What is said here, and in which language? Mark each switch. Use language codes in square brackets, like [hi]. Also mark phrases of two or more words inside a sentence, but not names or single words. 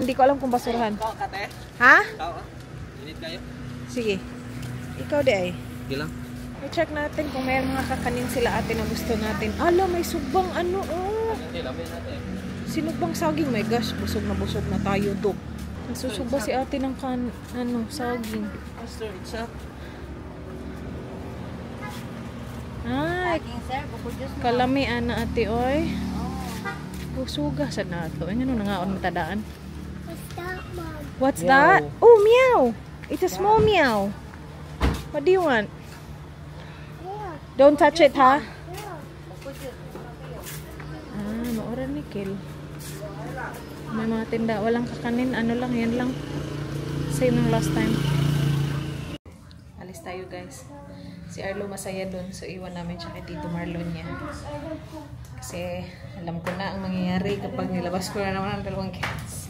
[tl] Hindi ko alam kung basurahan. [ceb] Ha? Sige. Ikaw di ay. Gilang. [tl] I-check natin kung may mga kakanin sila ate na gusto natin. Ala, may sugbang ano, oh. Sinugbang saging. [en] My gosh, [tl] busog na tayo to. Nagsusugba si ate ng saging. [ceb] Ay, kalami ana ate, oy. Busuga sa nato. Ano nangaon matadaan? [en] What's that? Oh, meow. It's a small meow. What do you want? Don't touch it, [ceb] ha? Maura ni Kill. [tl] May mga tinda. Walang kakanin. Ano lang, yan lang. Same ng [en] last time. [tl] Alis tayo, guys. Si Arlo masaya dun. So, iwan namin siya kay Tito Marlon niya. Kasi, alam ko na ang mangyayari kapag nilabas ko na naman ang dalawang cats.